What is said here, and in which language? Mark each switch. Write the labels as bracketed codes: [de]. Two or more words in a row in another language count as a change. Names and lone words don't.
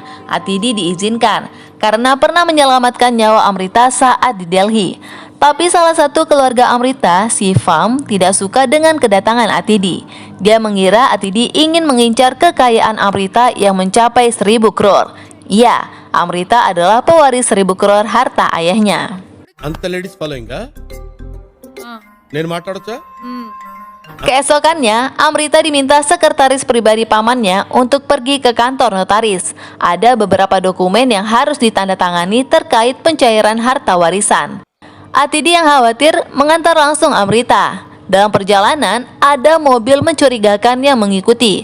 [id] Atidi diizinkan karena pernah menyelamatkan nyawa Amrita saat di Delhi. Tapi salah satu keluarga Amrita, si Fam, tidak suka dengan kedatangan Atidi. Dia mengira Atidi ingin mengincar kekayaan Amrita yang mencapai 1000 crore. Ya, Amrita adalah pewaris 1000 crore harta ayahnya. [te] అంత [en] ladies following [te] నేను మాట్లాడొచ్చా [id] Keesokannya, Amrita diminta sekretaris pribadi pamannya untuk pergi ke kantor notaris. Ada beberapa dokumen yang harus ditandatangani terkait pencairan harta warisan. Atidi yang khawatir mengantar langsung Amrita. Dalam perjalanan, ada mobil mencurigakan yang mengikuti.